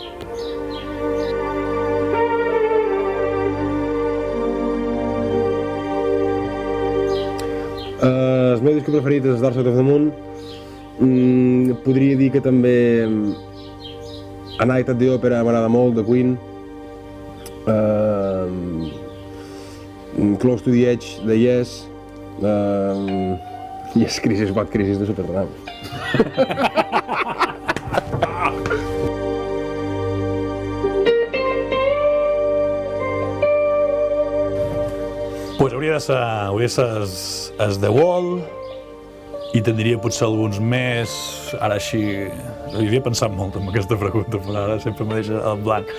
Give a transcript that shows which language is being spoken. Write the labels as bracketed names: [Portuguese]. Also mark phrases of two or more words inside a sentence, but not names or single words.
[Catalan] El meu disc preferit és Dark Side of the Moon. Podria dir que també A Night at the Opera m'agrada molt, de Queen. Close to the Edge, de Yes. Yes, Crisis, Bad Crisis, de Supertramp. Pues hauria de ser es The Wall, i tindria potser alguns més, ara així, hi havia pensat molt amb aquesta pregunta, però ara sempre me deixa el blanc.